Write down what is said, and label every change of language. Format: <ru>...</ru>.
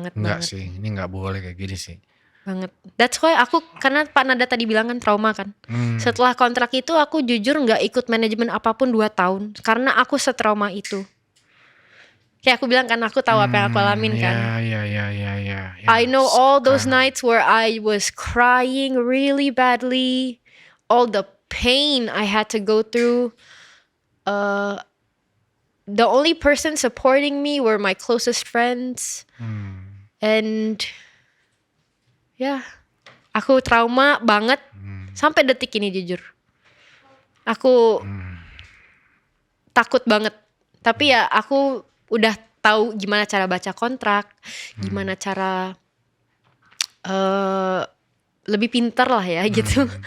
<id>Nggak sih, ini nggak boleh kayak gini sih. Banget.</id> <en>That's why</en> <id>aku, karena Pak Nada tadi bilang kan trauma kan. Setelah kontrak itu aku jujur gak ikut manajemen apapun 2 tahun. Karena aku setrauma itu. Kayak aku bilang kan aku tahu apa yang aku alamin kan. Ya.</id> <en>I know all those nights where I was crying really badly. All the pain I had to go through. The only person supporting me were my closest friends.</en> <id>And ya, aku trauma banget sampai detik ini jujur. Aku takut banget. Tapi ya aku udah tahu gimana cara baca kontrak, gimana cara lebih pintar lah ya gitu.</id>